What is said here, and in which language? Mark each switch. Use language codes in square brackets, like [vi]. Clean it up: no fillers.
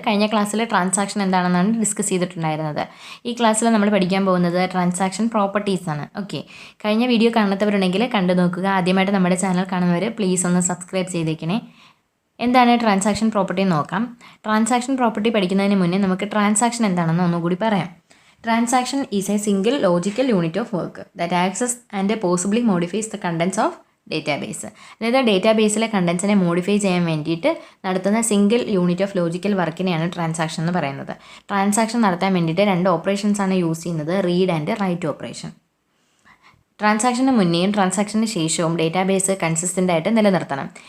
[ml] കഴിഞ്ഞ ക്ലാസ്സിൽ ട്രാൻസാക്ഷൻ എന്താണെന്നാണ് ഡിസ്കസ് ചെയ്തിട്ടുണ്ടായിരുന്നത്. ഈ ക്ലാസ്സിൽ നമ്മൾ പഠിക്കാൻ പോകുന്നത് ട്രാൻസാക്ഷൻ പ്രോപ്പർട്ടീസ് ആണ്. ഓക്കെ, കഴിഞ്ഞ വീഡിയോ കാണാത്തവരുണ്ടെങ്കിൽ കണ്ടു നോക്കുക. ആദ്യമായിട്ട് നമ്മുടെ ചാനൽ കാണുന്നവർ പ്ലീസ് ഒന്ന് സബ്സ്ക്രൈബ് ചെയ്തേക്കണേ. എന്താണ് ട്രാൻസാക്ഷൻ പ്രോപ്പർട്ടി നോക്കാം. ട്രാൻസാക്ഷൻ പ്രോപ്പർട്ടി പഠിക്കുന്നതിന് മുന്നേ നമുക്ക് ട്രാൻസാക്ഷൻ എന്താണെന്ന് ഒന്നുകൂടി പറയാം. [en] Transaction is a single logical unit of work that accesses and possibly modifies the contents of database. [ml] അതായത് ഡേറ്റാബേസിലെ കണ്ടൻസിനെ മോഡിഫൈ ചെയ്യാൻ വേണ്ടിയിട്ട് നടത്തുന്ന single unit of logical വർക്കിനെയാണ് transaction എന്ന് പറയുന്നത്. ട്രാൻസാക്ഷൻ നടത്താൻ വേണ്ടിയിട്ട് രണ്ട് ഓപ്പറേഷൻസ് ആണ് യൂസ് ചെയ്യുന്നത്, റീഡ് ആൻഡ് റൈറ്റ് ഓപ്പറേഷൻ. ട്രാൻസാക്ഷന് മുന്നേയും ട്രാൻസാക്ഷന് ശേഷവും ഡേറ്റാബേസ് കൺസിസ്റ്റൻ്റ് ആയിട്ട് നിലനിർത്തണം.